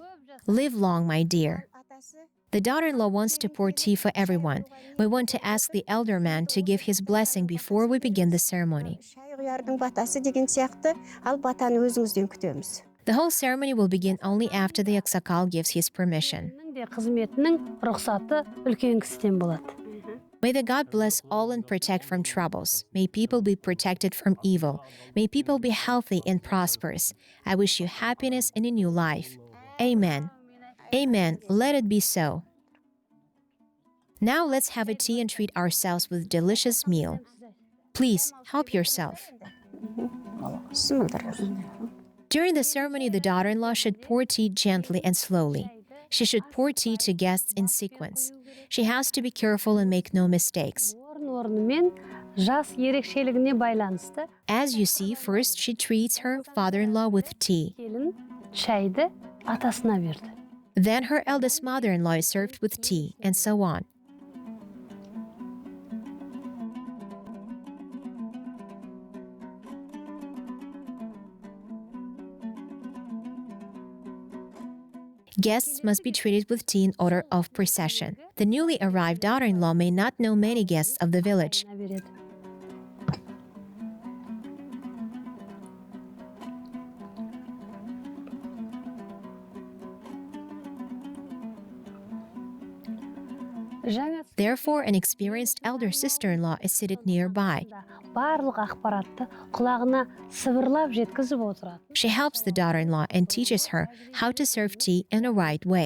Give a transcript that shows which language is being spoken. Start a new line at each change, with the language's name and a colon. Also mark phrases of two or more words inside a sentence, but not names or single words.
English: Live long, my dear. The daughter-in-law wants to pour tea for everyone. We want to ask the elder man to give his blessing before we begin the ceremony. The whole ceremony will begin only after the Qazaq gives his permission.
Kazakh: Қызметінің рұқсаты үлкен кісіден болады.
English: May the God bless all and protect from troubles. May people be protected from evil. May people be healthy and prosperous. I wish you happiness in a new life. Amen. Amen. Let it be so. Now let's have a tea and treat ourselves with delicious meal. Please help yourself. During the ceremony, the daughter-in-law should pour tea gently and slowly. She should pour tea to guests in sequence. She has to be careful and make no mistakes.
Kazakh: Жас ерекшелігіне байланысты.
English: As you see, first she treats her father-in-law with tea.
Kazakh: Келін шайды атасына берді.
English: Then her eldest mother-in-law is served with tea, and so on. Guests must be treated with tea in order of procession. The newly arrived daughter-in-law may not know many guests of the village. Therefore, an experienced elder sister-in-law is seated nearby.
Kazakh: Барлық ақпаратты құлағына сыбырлап жеткізіп отырады.
English: She helps the daughter-in-law and teaches her how to serve tea in a right way.